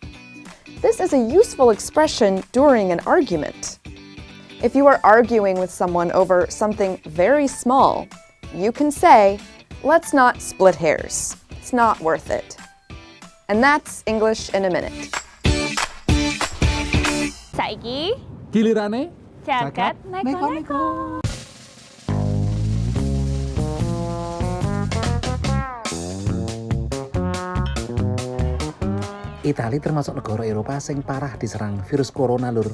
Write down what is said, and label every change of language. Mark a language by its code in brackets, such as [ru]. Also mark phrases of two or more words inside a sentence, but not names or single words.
[en] This is a useful expression during an argument. If you are arguing with someone over something very small, you can say, "Let's not split hairs. It's not worth it." And that's English in a minute. [jv] Saiki gilirane Jagat neko-neko. Italia termasuk negara Eropa sing parah diserang virus corona lur.